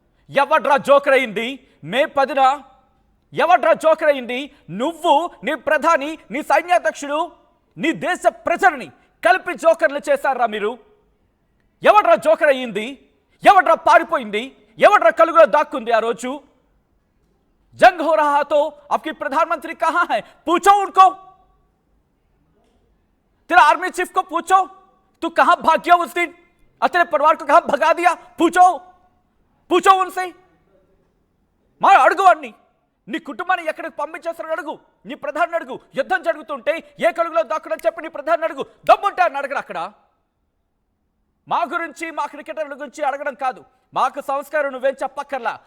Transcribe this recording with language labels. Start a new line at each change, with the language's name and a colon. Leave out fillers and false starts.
Telugu: ఎవడ్రా జోకర్ అయింది? మే 10న ఎవడ్రా జోకర్ అయింది? నువ్వు, నీ ప్రధాని, నీ సైన్యాధ్యక్షుడు, నీ దేశ ప్రజలని కలిపి జోకర్లు చేశారా మీరు? ఎవడ్రా జోకర్ అయ్యింది? ఎవడ్రా పారిపోయింది, ఎవడ్రా కలుగులో దాక్కుంది ఆ రోజు?
Hindi: जंग हो रहा तो आपकी प्रधानमंत्री कहां है? पूछो उनको, तेरा आर्मी चीफ को पूछो, तू कहां भाग गया उस दिन और तेरे परिवार को कहां भगा दिया? पूछो उनसे.
Telugu: మా అడుగు వాడిని, నీ కుటుంబాన్ని ఎక్కడికి పంపించేస్తారని అడుగు, నీ ప్రధాని అడుగు. యుద్ధం జరుగుతుంటే ఏ కలుగులో దాక్కునని చెప్పి నీ ప్రధాని అడుగు. దమ్ముంటే అని అడగరు అక్కడ. మా గురించి, మా క్రికెటర్ల గురించి అడగడం కాదు. మాకు సంస్కారం నువ్వేం చెప్పక్కర్లా.